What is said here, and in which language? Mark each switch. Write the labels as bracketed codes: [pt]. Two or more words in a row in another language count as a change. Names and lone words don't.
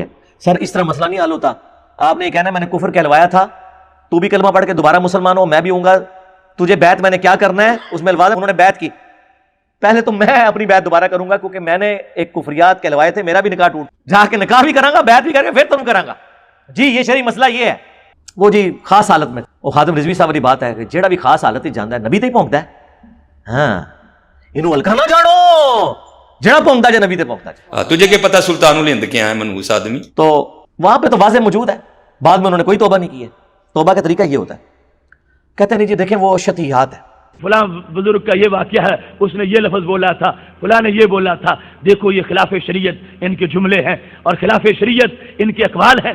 [ur] سر اس طرح مسئلہ نہیں حل ہوتا، آپ نے یہ کہنا میں نے کفر کہلوایا تھا، تو بھی کلمہ پڑھ کے دوبارہ مسلمان ہو، میں بھی ہوں گا، تجھے بیعت میں نے کیا کرنا ہے اس میں الفاظ انہوں نے بیعت کی، پہلے تو میں اپنی بیعت دوبارہ کروں گا کیونکہ میں نے ایک کفریات کہلوائے تھے، میرا بھی نکاح ٹوٹ، جا کے نکاح بھی کراں گا، بیعت بھی کریں گا، پھر تم کراں گا۔ جی یہ شرعی مسئلہ یہ ہے۔ وہ جی خاص حالت میں وہ خادم رضوی صاحب والی بات ہے کہ [pa] جیڑا بھی خاص حالت ہی جاندا ہے نبی تے ہی پہنچدا ہے۔ ہاں انہوں ہلکا نہ جانو، جیڑا پہنچدا جے نبی تے پہنچدا جے۔ [ur] تجھے کیا پتا سلطان الہند کیا ہے منحوس آدمی؟ تو وہاں پہ تو واضح موجود ہے، بعد میں انہوں نے کوئی توبہ نہیں کی ہے۔ توبہ کا طریقہ یہ ہوتا ہے، کہتے ہیں نہیں جی دیکھیں وہ شتیات ہے، فلاں بزرگ کا یہ واقعہ ہے، اس نے یہ لفظ بولا تھا، فلاں نے یہ بولا تھا، دیکھو یہ خلاف شریعت ان کے جملے ہیں اور خلاف شریعت ان کے اقوال ہیں۔